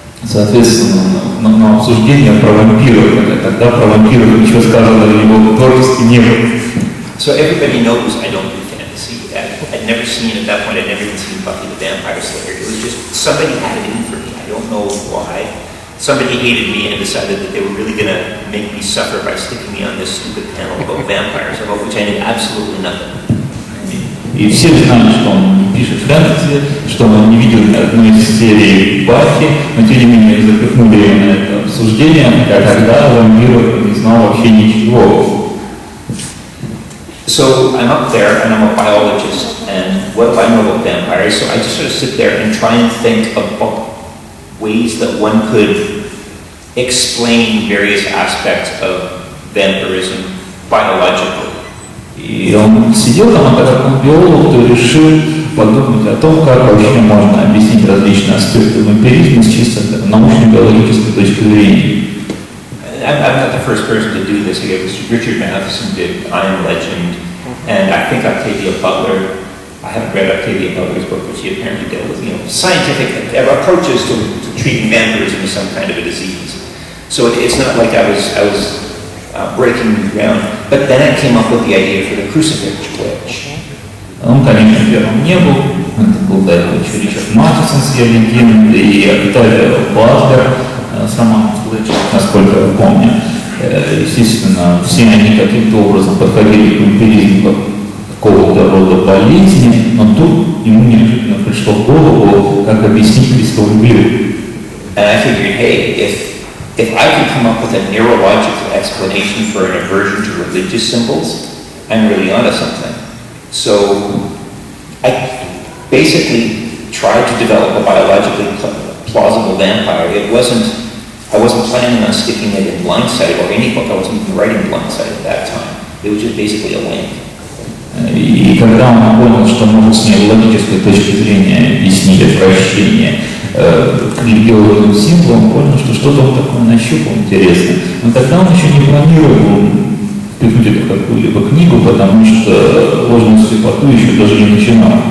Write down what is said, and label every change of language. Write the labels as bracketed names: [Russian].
[Russian] Соответственно, на обсуждение про вампиров, тогда про вампиров ничего сказано в его творчестве не было. [English] So everybody knows I don't do fantasy. I'd never seen, at that point, I'd never even seen Buffy the Vampire Slayer. It was just, somebody had it in for me. I don't know why. Somebody hated me and decided that they were really going to make me suffer by sticking me on this stupid panel about vampires, about which I knew absolutely nothing. [Russian] И все знают, что он не пишет фэнтези, что он не видел ни одной из серий Баффи, но тем не менее запихнули его на это обсуждение, а тогда вампиров не знал вообще ничего. [English] So I'm up there and I'm a biologist, and what do I know about vampires? So I just sort of sit there and try and think about ways that one could explain various aspects of vampirism biologically. [Russian] И он сидел там, а как он биолог, то решил подумать о том, как вообще можно объяснить различные аспекты вампиризма с чисто научно-биологической точки зрения. [English] I'm not the first person to do this. Richard Matheson did I Am Legend, and I think Octavia Butler. I haven't read Octavia Butler's book, but she apparently dealt with scientific approaches to treating vampirism as some kind of a disease. So it's not like I was breaking new ground. But then I came up with the idea for the crucifix witch. [Russian] Он, конечно, первым не был. Это был до этого еще Ричард Маtheson с ее легендой и Октавия Батлер с романом «Встреча», насколько я помню. Естественно, все они каким-то образом подходили к вампиризму как какого-то рода болезни, но тут ему неожиданно пришло в голову, как объяснить Христову веру. [English] And I figured, hey, if I can come up with a neurological explanation for an aversion to religious symbols, I'm really onto something. So I basically tried to develop a biologically plausible vampire. I wasn't planning on sticking it in Blindside or any book. I wasn't even writing Blindside at that time. It was just basically a link. [Russian] И когда он понял, что может с нейрологической точки зрения объяснить обращение к религиозным символам, он понял, что что-то он такое нащупал интересное. Но тогда он еще не планировал впихнуть это в какую-либо книгу, потому что ложную слепоту еще даже не начинал.